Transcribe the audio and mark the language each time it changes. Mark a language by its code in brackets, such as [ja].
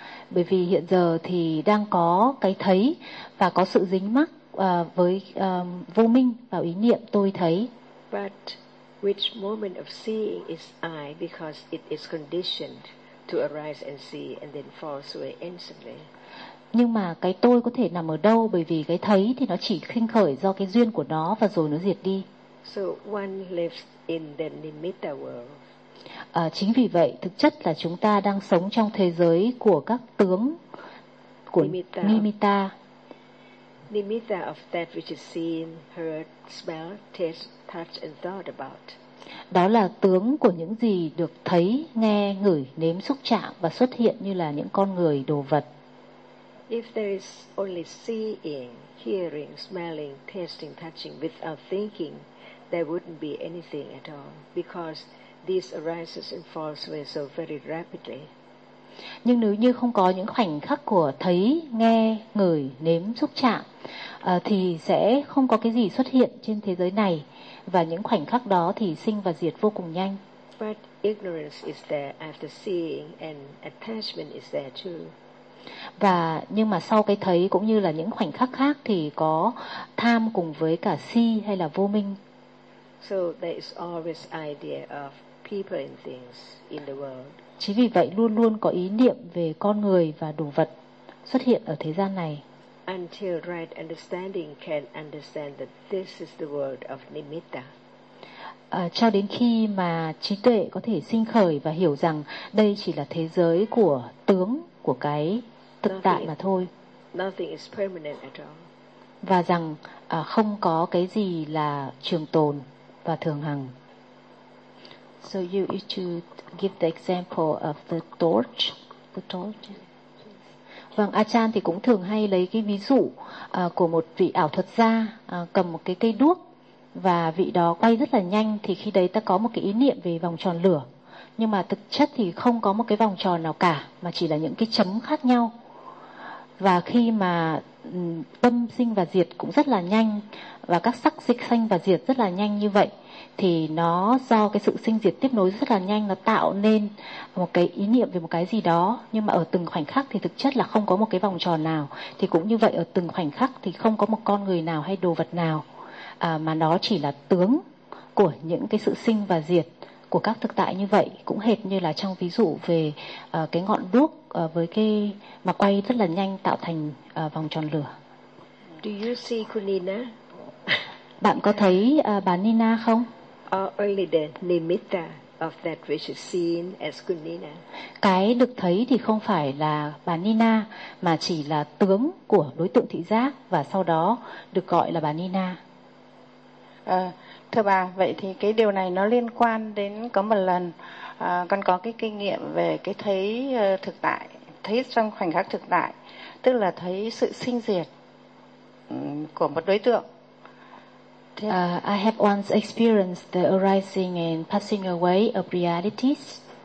[vi] Bởi vì hiện giờ thì đang có cái thấy và có sự dính mắc với vô minh và ý niệm tôi thấy. [en] But which moment of seeing is I, because it is conditioned to arise and see and then falls away instantly. [vi] Nhưng mà cái tôi có thể nằm ở đâu, bởi vì cái thấy thì nó chỉ sinh khởi do cái duyên của nó và rồi nó diệt đi. [en] So one lives in the nimitta world. [vi] Chính vì vậy thực chất là chúng ta đang sống trong thế giới của các tướng của nimitta. [en] Nimitta. Nimitta of that which is seen, heard, smelled, tasted, touched and thought about. [vi] Đó là tướng của những gì được thấy, nghe, ngửi, nếm, xúc chạm và xuất hiện như là những con người, đồ vật. [en] If there is only seeing, hearing, smelling, tasting, touching without thinking, there wouldn't be anything at all, because these arises and falls away so very rapidly. [vi] Nhưng nếu như không có những khoảnh khắc của thấy, nghe, ngửi, nếm, xúc chạm thì sẽ không có cái gì xuất hiện trên thế giới này, và những khoảnh khắc đó thì sinh và diệt vô cùng nhanh. [en] But ignorance is there after seeing and attachment is there too. [vi] Và nhưng mà sau cái thấy cũng như là những khoảnh khắc khác thì có tham cùng với cả si hay là vô minh. [en] So there is always idea of people and things in the world. [vi] Chính vì vậy luôn luôn có ý niệm về con người và đồ vật xuất hiện ở thế gian này. [en] Until right understanding can understand that this is the world of nimitta. [vi] Cho đến khi mà trí tuệ có thể sinh khởi và hiểu rằng đây chỉ là thế giới của tướng, của cái thực tại mà thôi. [en] Nothing is permanent at all. [vi] Và rằng không có cái gì là trường tồn và thường hằng. [en] So you used to give the example of the torch. The torch. [vi] Vâng, Achan thì cũng thường hay lấy cái ví dụ của một vị ảo thuật gia cầm một cái cây đuốc và vị đó quay rất là nhanh, thì khi đấy ta có một cái ý niệm về vòng tròn lửa. Nhưng mà thực chất thì không có một cái vòng tròn nào cả, mà chỉ là những cái chấm khác nhau. Và khi mà tâm sinh và diệt cũng rất là nhanh, và các sắc dịch sanh và diệt rất là nhanh như vậy, thì nó do cái sự sinh diệt tiếp nối rất là nhanh, nó tạo nên một cái ý niệm về một cái gì đó. Nhưng mà ở từng khoảnh khắc thì thực chất là không có một cái vòng tròn nào. Thì cũng như vậy, ở từng khoảnh khắc thì không có một con người nào hay đồ vật nào, mà nó chỉ là tướng của những cái sự sinh và diệt của các thực tại như vậy. Cũng hệt như là trong ví dụ về cái ngọn đuốc với cái mà quay rất là nhanh tạo thành vòng tròn lửa. [en] Do you see Kunina? [vi] Bạn có thấy bà Nina không? [en] Only the nimitta of that which is seen as Kunina. [vi] Cái được thấy thì không phải là bà Nina, mà chỉ là tướng của đối tượng thị giác và sau đó được gọi là bà Nina. Thưa bà, vậy thì cái điều này nó liên quan đến có một lần con có cái kinh nghiệm về cái thấy thực tại, thấy trong khoảnh khắc thực tại, tức là thấy sự sinh diệt của một đối tượng. [en] I have once experienced the arising and passing away of realities.